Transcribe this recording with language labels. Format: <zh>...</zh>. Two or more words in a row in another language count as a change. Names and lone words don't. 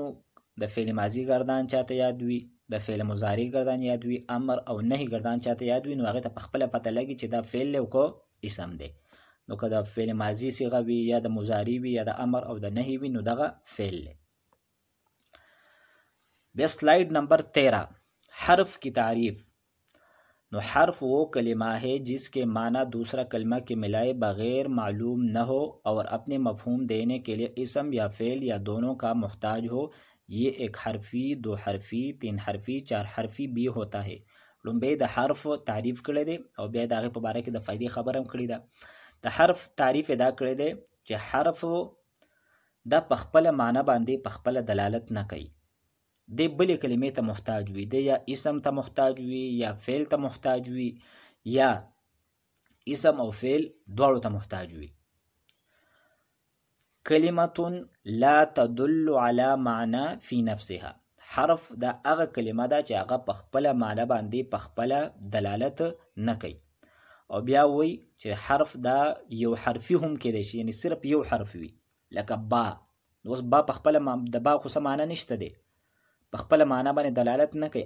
<ps>د فعل ماضي ګردان چاته یاد وي، د فعل مضارع ګردان یاد وي، امر او نهي ګردان چاته یاد وي، نو هغې ته په خپله پته لګي چې دا فعل دی او که اسم دی. نو که د فعل ماضی صيغه وي یا د مضارع وي یا د امر او د نهي وي نو دغه فعل دی.</ps> <ur>بیا سلائیڈ نمبر 13 حرف کی تعریف. نو حرف وہ کلمہ ہے جس کے معنی دوسرا کلمہ کے ملائے بغیر معلوم نہ ہو اور اپنے مفہوم دینے کے لیے اسم یا فعل یا دونوں کا محتاج ہو. یہ ایک حرفی، دو حرفی، تین حرفی، چار حرفی بھی ہوتا ہے.</ur> <ps>لومبی د حرف تعریف کړی دی او بیا د هغې په باره کې د فایدې خبره هم کړې ده. د حرف تعریف دا کړی دی چې حرف دا په خپله معنی باندې په خپله دلالت نه کوي. دی بلې کلمې ته محتاج وي، دی یا اسم ته محتاج وي یا فعل ته محتاج وي یا اسم او فعل دواړو ته محتاج وي.</ps> <ar>کلمة لا تدل على معنی فی نفسها.</ar> <ps>حرف دا هغه کلمه ده چې هغه په خپله معنی باندې په خپله دلالت نه کوي. او بیا وایي چې حرف دا یو حرفي هم کیدی شي، یعنی صرف یو حرف وي لکه با. اوس با په خپله د با خو څه معنی نشته دی، په خپله معنی باندې دلالت نه کوي.</ps>